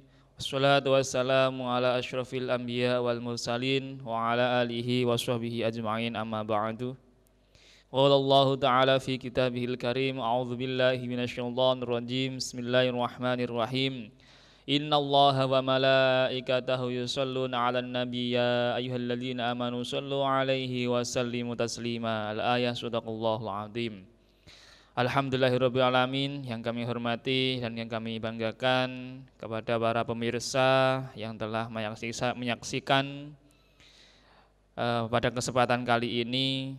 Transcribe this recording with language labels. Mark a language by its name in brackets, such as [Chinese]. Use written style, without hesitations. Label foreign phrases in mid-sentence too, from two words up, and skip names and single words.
[Arabic] والصلاة والسلام على أشرف الأنبياء والمرسلين وعلى آله وصحبه أجمعين، أما بعد. قال الله تعالى في كتابه الكريم، أعوذ بالله من الشيطان الرجيم. بسم الله الرحمن الرحيم. إن الله وملائكته يصلون على النبي يا أيها الذين آمنوا صلوا عليه وسلموا تسليما. الآية، صدق الله العظيم. الحمد لله رب العالمين. [Indonesian] Yang kami hormati dan yang kami banggakan kepada para pemirsa yang telah menyaksikan pada kesempatan kali ini.